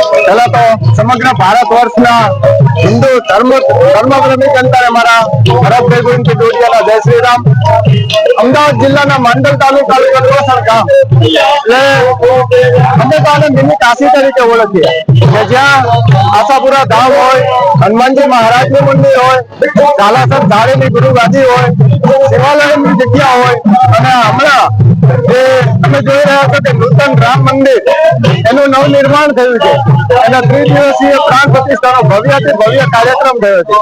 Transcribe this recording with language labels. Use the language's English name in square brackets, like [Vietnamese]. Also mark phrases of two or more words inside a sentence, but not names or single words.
[Gujarati] પહેલા તો સમગ્ર ભારત વર્ષના હિંદુ ધર્મપ્રેમી જનતા મારા ભરતભાઈ ગોવિંદ ડોડિયાલા જય શ્રી રામ। અમદાવાદ જિલ્લાના માંડલ તાલુકા કરવાસણ ગામ એટલે અમે તો આને મિની કાશી તરીકે ઓળખીએ કે જ્યાં આશાપુરા ધામ હોય, હનુમાનજી મહારાજનું મંદિર હોય, ઝાલાસર ધારેની ગુરુગાદી હોય, શિવાલયની જગ્યા હોય અને હમણાં જે તમે જોઈ રહ્યા છો કે નૂતન રામ મંદિર એનું નવનિર્માણ થયું છે અને ત્રિદિવસીય પ્રાણ પ્રતિષ્ઠાનો ભવ્યાતિ ભવ્ય કાર્યક્રમ થયો છે।